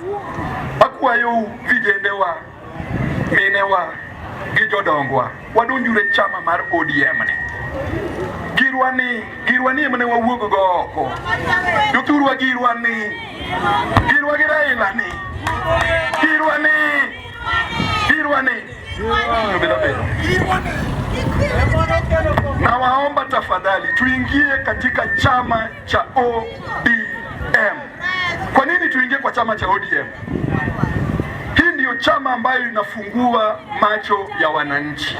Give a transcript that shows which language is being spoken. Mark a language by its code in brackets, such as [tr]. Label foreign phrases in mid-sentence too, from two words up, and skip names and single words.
[luo] Akuayo vijendewa, minewa, gi jodongwa, wadonjure chama mar ODM ni. Girwani mane wawuok go oko. Jothurwa girwani Raila ni. Girwani. [sw] Na waomba tafadhali tuingie katika chama cha ODM. Kwa nini tuingie kwa chama cha ODM? Hii ndiyo chama ambayo inafungua macho ya wananchi.